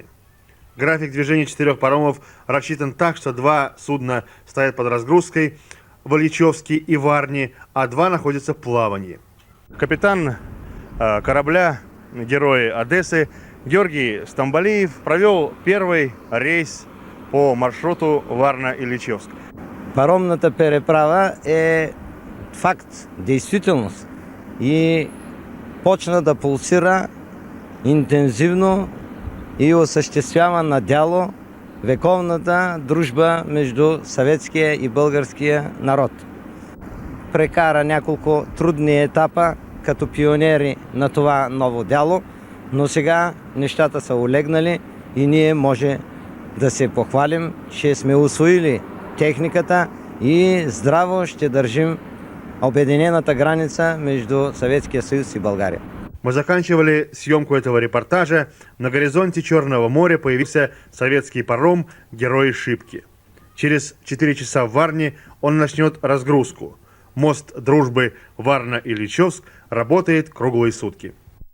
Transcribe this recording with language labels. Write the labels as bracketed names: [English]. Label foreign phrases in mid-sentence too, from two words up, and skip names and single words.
[Russian] График движения 4 паромов рассчитан так, что 2 судна стоят под разгрузкой в Ильичевске и Варне, а 2 находятся в плавании. Капитан корабля «Герой Одессы» Георгий Стамбалиев провел первый рейс по маршруту Варна-Ильичевск. [Bulgarian] Паромната переправа е факт, действителност и почна да пулсира интензивно и осъществява на дяло вековната дружба между съветския и българския народ. Прекара няколко трудни етапа като пионери на това ново дяло, но сега нещата са олегнали и ние може да се похвалим, че сме усвоили техниката и здраво ще държим обединената граница между Советския Союз и България. [Russian] Мы заканчивали съемку этого репортажа. На горизонте Черного моря появился советский паром «Герой Шипки». Через 4 часа в Варне он начнет разгрузку. Мост дружбы Варна-Ильичевск работает круглые сутки.